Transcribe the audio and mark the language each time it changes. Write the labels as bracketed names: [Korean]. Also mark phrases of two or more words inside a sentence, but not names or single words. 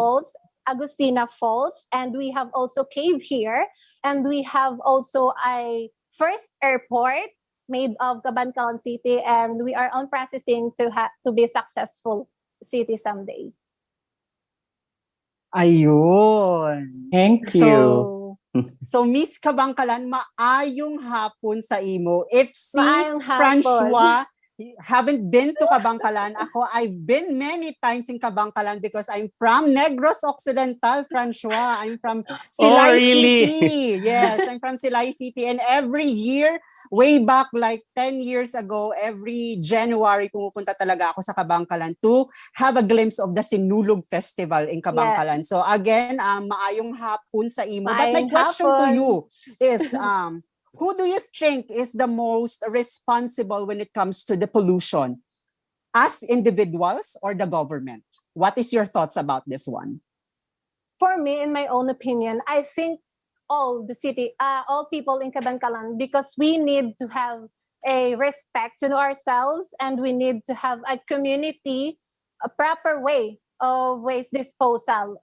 [English] Falls, Agustina Falls, and we have also cave here, and we have also a first airport made of Kabankalan City, and we are on processing to be successful city someday. [Filipino] Ayun. [English] Thank you. So Miss Kabangkalan, [Hiligaynon] maayong hapon sa imo. [English] If si [Hiligaynon] Maayong hapon. [English] Francois haven't been to Kabankalan, I've been many times in Kabankalan because I'm from Negros Occidental, Francois. I'm from Silay really? City. Yes, I'm from Silay City. And every year, way back like 10 years ago, every January, [Filipino] pumupunta talaga ako sa Kabankalan [English] to have a glimpse of the Sinulog Festival in Kabankalan. Yes. So again, [Hiligaynon] maayong hapon sa imo. [English] But my [Hiligaynon] Maayong [English] question to [Hiligaynon] hapon. [English] you is, who do you think is the most responsible when it comes to the pollution? Us individuals or the government? What is your thoughts about this one? For me, in my own opinion, I think all people in Kabankalan, because we need to have a respect to ourselves, and we need to have a community, a proper way of waste disposal.